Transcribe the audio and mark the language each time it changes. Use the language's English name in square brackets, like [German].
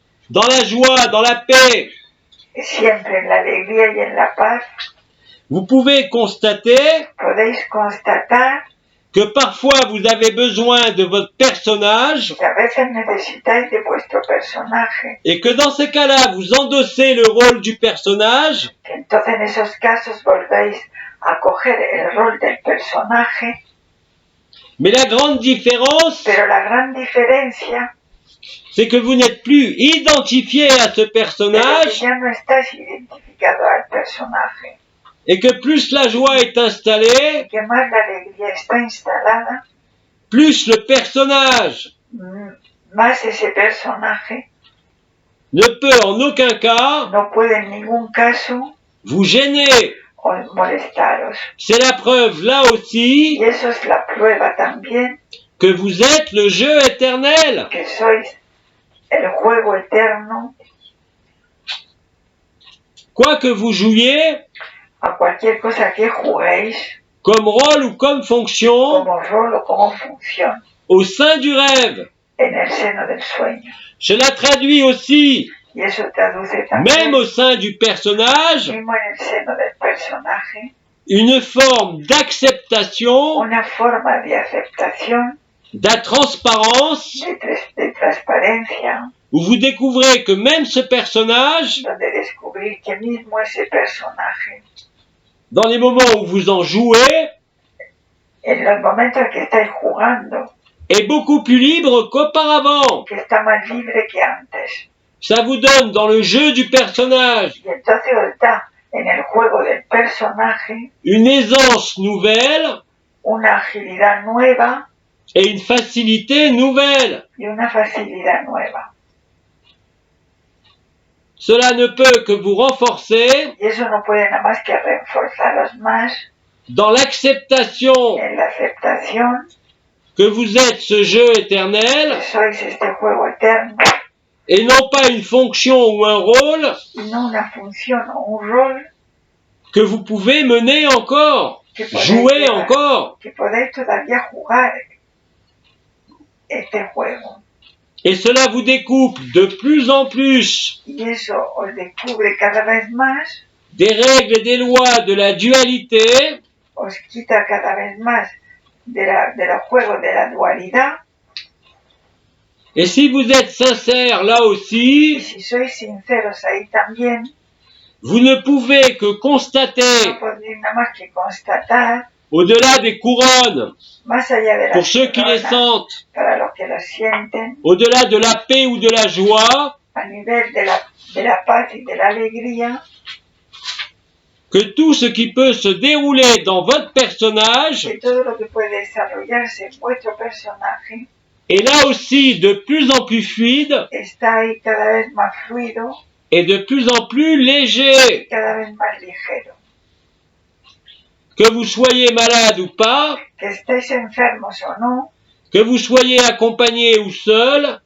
[French] dans la joie, dans la paix, [Spanish] siempre en la alegría y en la paz, [French] vous pouvez constater [Spanish] podéis constatar [French] que parfois vous avez besoin de votre personnage [Spanish] que a veces necesitáis de vuestro personaje, [French] et que dans ces cas-là, vous endossez le rôle du personnage, [Spanish] que entonces en esos casos volvéis a coger el rol del personaje, [French] mais la grande différence, [Spanish] pero la gran diferencia [French] c'est que vous n'êtes plus identifié à ce [Spanish] es que [French] personnage [Spanish] ya no estás identificado al personaje, [French] et que plus la joie est installée, [Spanish] que más la alegría está instalada, [French] plus le personnage [Spanish] más ese personaje [French] ne peut en aucun cas [Spanish] no puede en ningún caso [French] vous gêner. [Spanish] molestaros. [French] C'est la preuve là aussi [Spanish] Y eso es la prueba también [French] que vous êtes le jeu éternel. [Spanish] que sois el juego eterno, [French] Quoi que vous jouiez, [Spanish] a cualquier cosa que juguéis, [French] comme rôle ou comme fonction, [Spanish] como rol o como función, [French] au sein du rêve. [Spanish] en el seno del sueño. [French] Je la traduis aussi, [Spanish] Y eso traduce [French] même [Spanish] también, [French] au sein du personnage, [Spanish] mismo en el seno del personaje, [French] une forme d'acceptation, [Spanish] una forma de aceptación, [French] de transparence, [Spanish] de transparencia, [French] où vous découvrez que même ce personnage, [Spanish] donde descubrir que mismo ese personaje, [French] dans les moments où vous en jouez, [Spanish] en los momentos que estáis jugando, [French] est beaucoup plus libre qu'auparavant. [Spanish] que está más libre que antes. [French] Ça vous donne dans le jeu du personnage [Spanish] Y entonces os da en el juego del personaje [French] une aisance nouvelle [Spanish] una agilidad nueva [French] et une facilité nouvelle. [Spanish] y una facilidad nueva. [French] Cela ne peut que vous renforcer [Spanish] Y eso no puede nada más que reforzaros más [French] dans l'acceptation [Spanish] en la aceptación [French] que vous êtes ce jeu éternel [Spanish] que sois este juego eterno [French] et non pas une fonction ou un rôle [Spanish] y no una función o un rol [French] que vous pouvez mener encore, [Spanish] que podéis, [French] jouer encore. [Spanish] que podéis todavía jugar este juego. [French] Et cela vous découpe de plus en plus [Spanish] Y eso os descubre cada vez más, [French] des règles et des lois de la dualité [Spanish] os quita cada vez más de los juegos de la dualidad. [French] et si vous êtes sincère là [Spanish] Y [French] aussi, [Spanish] si sois sinceros ahí también, [French] vous ne pouvez que [Spanish] no [French] constater [Spanish] podréis nada más que constatar, [French] au-delà des couronnes, [Spanish] más allá de [French] pour [Spanish] las [French] ceux qui les [Spanish] coronas, [French] sentent, [Spanish] para los que lo sienten, [French] au-delà de la paix ou de la joie, [Spanish] a nivel de la paz y de la alegría, [French] que tout ce qui peut se dérouler dans votre personnage [Spanish] que todo lo que puede desarrollarse en vuestro personaje [French] est là aussi de plus en plus fluide [Spanish] está ahí cada vez más fluido [French] et de plus en plus [Spanish] y [French] léger. [Spanish] cada vez más ligero. [French] Que vous soyez malade ou pas, [Spanish] Que estéis enfermos o no, [French] que vous soyez accompagné ou seul,